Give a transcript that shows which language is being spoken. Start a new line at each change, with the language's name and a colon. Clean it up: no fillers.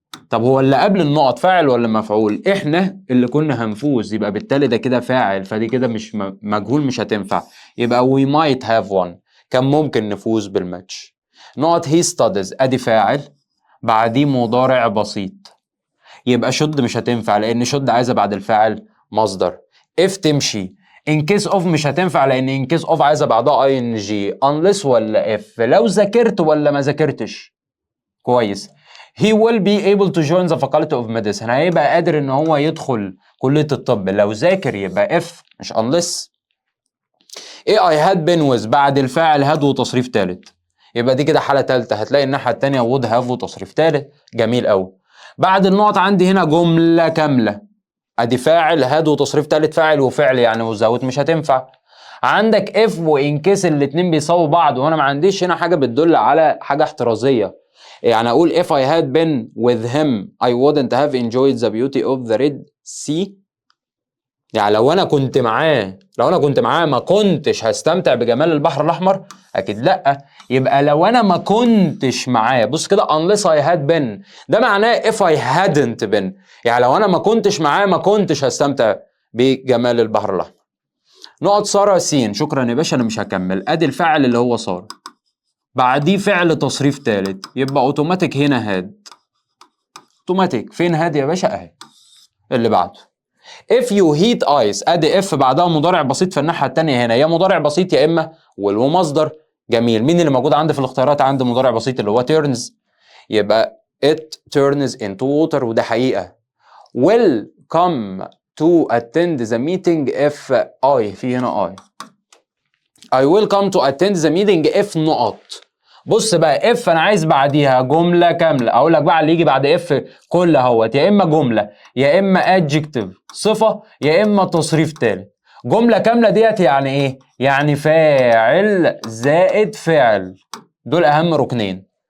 Arabic: طب هو اللي قبل النقط فاعل ولا مفعول؟ احنا اللي كنا هنفوز، يبقى بالتالي ده كده فاعل، فدي كده مش مجهول، مش هتنفع. يبقى
English: we might have won،
Arabic: كان ممكن نفوز بالماتش. نقط
English: he studies
Arabic: ادي فاعل بعديه مضارع بسيط، يبقى شد مش هتنفع لان شد عايزه بعد الفاعل مصدر. if تمشي.
English: in case of
Arabic: مش هتنفع لان
English: in case of
Arabic: عايزه بعدها
English: ing.
Arabic: unless ولا if لو ذاكرت ولا ما ذاكرتش. كويس.
English: he will be able to join the faculty of medicine،
Arabic: هيبقى قادر ان هو يدخل كليه الطب لو ذاكر، يبقى if مش unless. ايه
English: I had been with
Arabic: بعد الفاعل had وتصريف تالت، يبقى دي كده حاله تالته، هتلاقي الناحيه التانيه
English: would have
Arabic: وتصريف تالت. جميل قوي. بعد النقط عندي هنا جمله كامله، ادي فاعل هاد وتصريف تالت فاعل وفعل يعني وزاوت مش هتنفع. عندك اف وان كيس الاتنين بيساووا بعض، وانا ما عنديش هنا حاجه بتدل على حاجه احترازيه. يعني اقول
English: if I had been with him I wouldn't have enjoyed the beauty of the Red Sea.
Arabic: يعني لو انا كنت معاه ما كنتش هستمتع بجمال البحر الاحمر؟ اكيد لا. يبقى لو انا ما كنتش معاه، بص كده
English: unless I had been
Arabic: ده معناه
English: if I hadn't been،
Arabic: يعني لو انا ما كنتش معاه ما كنتش هستمتع بجمال البحر الاحمر. نقط سارة سين. شكرا يا باشا انا مش هكمل. ادي الفعل اللي هو سارة بعديه فعل تصريف تالت، يبقى اوتوماتيك هنا هاد. اوتوماتيك فين هاد يا باشا؟ اهي اللي بعده.
English: if you heat ice
Arabic: ادي if بعدها مضارع بسيط في الناحيه الثانيه، هنا يا مضارع بسيط يا اما will ومصدر. جميل. مين اللي موجود عندي في الاختيارات؟ عندي مضارع بسيط اللي هو turns، يبقى
English: it turns into water
Arabic: وده حقيقه.
English: will come to attend the meeting if I في هنا I will come to attend the meeting if نقط.
Arabic: بص بقى اف انا عايز بعديها جمله كامله، اقول لك بقى اللي يجي بعد اف كل اهوت يا اما جمله يا اما adjective صفه يا اما تصريف تالت. جمله كامله ديت يعني ايه؟ يعني فاعل زائد فعل، دول اهم ركنين.